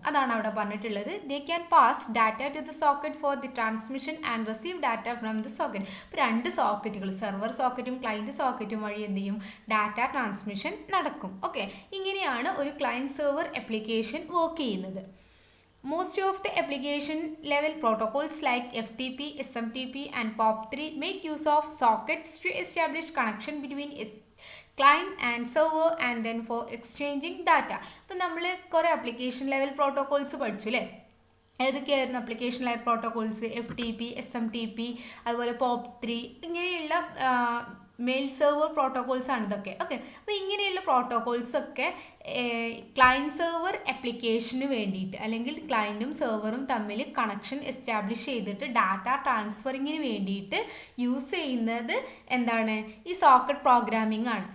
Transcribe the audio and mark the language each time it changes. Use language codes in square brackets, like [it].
[ml] അതാണ് അവിടെ പറഞ്ഞിട്ടുള്ളത്. [en] They can pass data to the socket for the transmission and receive data from the socket. [ml] ഇപ്പോൾ 2 സോക്കറ്റുകൾ, server സോക്കറ്റും client സോക്കറ്റും വഴി എന്ത് ചെയ്യും, ഡാറ്റ ട്രാൻസ്മിഷൻ നടക്കും. ഓക്കെ, ഇങ്ങനെയാണ് ഒരു ക്ലയൻറ്റ് സെർവർ ആപ്ലിക്കേഷൻ വർക്ക് ചെയ്യുന്നത്. [en] Most of the application level protocols like FTP, SMTP and POP3 make use of sockets to establish connection between client and server and then for exchanging data. [ml] അപ്പോൾ നമ്മൾ കുറേ application level protocols പഠിച്ചു അല്ലേ. ഏതൊക്കെയായിരുന്നു application level protocols? FTP, SMTP, അതുപോലെ POP3, ഇങ്ങനെയുള്ള mail server protocols ആണ് ഇതൊക്കെ. Okay, അപ്പോൾ ഇങ്ങനെയുള്ള പ്രോട്ടോകോൾസ് ഒക്കെ ക്ലയൻറ്റ് സെർവർ ആപ്ലിക്കേഷന് വേണ്ടിയിട്ട് അല്ലെങ്കിൽ ക്ലയൻറ്റും സെർവറും തമ്മിൽ കണക്ഷൻ എസ്റ്റാബ്ലിഷ് ചെയ്തിട്ട് ഡാറ്റ ട്രാൻസ്ഫറിങ്ങിന് വേണ്ടിയിട്ട് യൂസ് ചെയ്യുന്നത് എന്താണ്, ഈ സോക്കറ്റ് പ്രോഗ്രാമിംഗ് ആണ്.